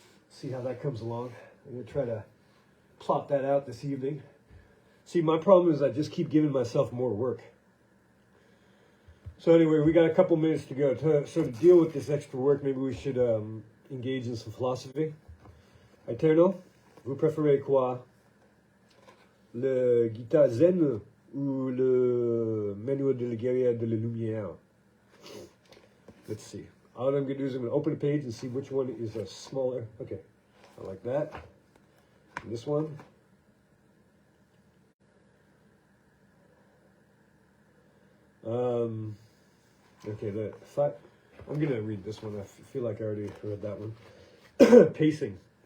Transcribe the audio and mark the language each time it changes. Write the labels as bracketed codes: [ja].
[en] See how that comes along. I'm going to try to plot that out this evening. See, my problem is I just keep giving myself more work. So anyway, we got a couple minutes to go. To sort of deal with this extra work, maybe we should engage in some philosophy. [fr] Eterno, vous préférez quoi? Le guitare zen ou le manuel de la guerrière de la lumière? [en] Let's see. All I'm going to do is I'm going to open a page and see which one is a smaller. Okay, I like that. And this one. Okay, I'm going to read this one. I feel like I already read that one. Pacing.